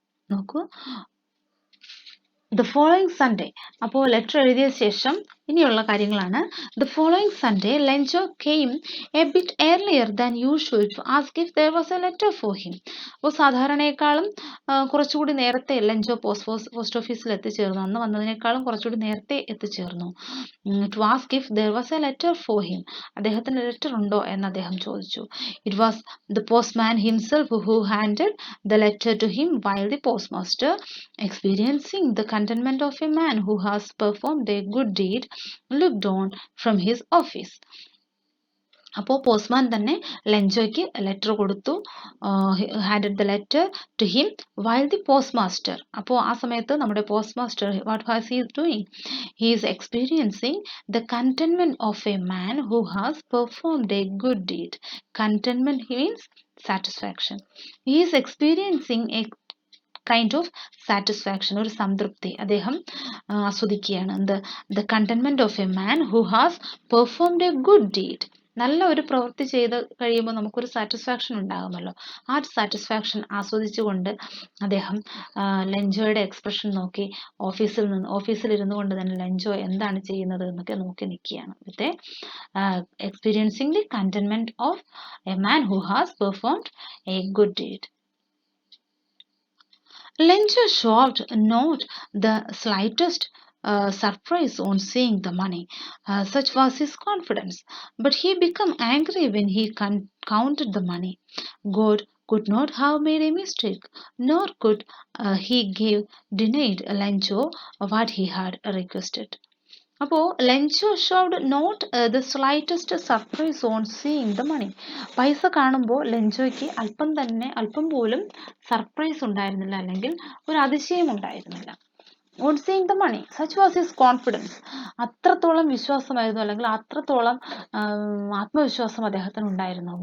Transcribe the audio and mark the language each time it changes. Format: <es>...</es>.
<ml>നോക്കൂ,</ml> <en>the following Sunday,</en> <ml>അപ്പോൾ letter എഴുതിയ ശേഷം ഇനിയുള്ള കാര്യങ്ങളാണ്.</ml> <en>The following Sunday, Lenjo came a bit earlier than usual to ask if there was a letter for him.</en> <ml>അപ്പോൾ സാധാരണയെക്കാളും കുറച്ചുകൂടി നേരത്തെ ലെഞ്ചോ പോസ്റ്റ് ഓഫീസിൽ എത്തിച്ചേർന്നു. അന്ന് വന്നതിനേക്കാളും കുറച്ചുകൂടി നേരത്തെ എത്തിച്ചേർന്നു.</ml> <en>To ask if there was a letter for him.</en> <ml>അദ്ദേഹത്തിന് ലെറ്റർ ഉണ്ടോ എന്ന് അദ്ദേഹം ചോദിച്ചു.</ml> <en>It was the postman himself who handed the letter to him, while the postmaster, experiencing the contentment of a man who has performed a good deed, looked on from his office.</en> <ml>അപ്പോൾ postman തന്നെ ലെഞ്ചോയ്ക്ക് letter കൊടുത്തു.</ml> <en>Handed the letter to him while the postmaster.</en> <ml>അപ്പോൾ ആ സമയത്ത് നമ്മുടെ post master</ml> <en>What has he doing? He is experiencing the contentment of a man who has performed a good deed. Contentment means satisfaction. He is experiencing a kind of satisfaction,</en> <ml>ഒരു സംതൃപ്തി അദ്ദേഹം ആസ്വദിക്കുകയാണ്.</ml> <en>The contentment of a man who has performed a good deed.</en> <ml>നല്ല ഒരു പ്രവൃത്തി ചെയ്ത് കഴിയുമ്പോൾ നമുക്കൊരു satisfaction ഉണ്ടാകുമല്ലോ. ആ സാറ്റിസ്ഫാക്ഷൻ ആസ്വദിച്ചുകൊണ്ട് അദ്ദേഹം ലെഞ്ചോയുടെ എക്സ്പ്രഷൻ നോക്കി ഓഫീസിലിരുന്നു കൊണ്ട് തന്നെ ലെഞ്ചോ എന്താണ് ചെയ്യുന്നത് എന്നൊക്കെ നോക്കി നിൽക്കുകയാണ്.</ml> <en>With experiencing the contentment of a man who has performed a good deed. Lenjo showed not the slightest surprise on seeing the money. Such was his confidence. But he became angry when he counted the money. God could not have made a mistake, nor could he give denied Lenjo what he had requested. അപ്പോൾ Lencho showed not the slightest surprise on seeing the money.</en> <ml>പൈസ കാണുമ്പോൾ ലെഞ്ചോയ്ക്ക് അല്പം പോലും surprise ഉണ്ടായിരുന്നില്ല, അല്ലെങ്കിൽ ഒരു അതിശയം ഉണ്ടായിരുന്നില്ല.</ml> <en>On seeing the money, such was his confidence.</en> <ml>അത്രത്തോളം വിശ്വാസമായിരുന്നു, അല്ലെങ്കിൽ അത്രത്തോളം ആത്മവിശ്വാസം അദ്ദേഹത്തിന് ഉണ്ടായിരുന്നു.</ml>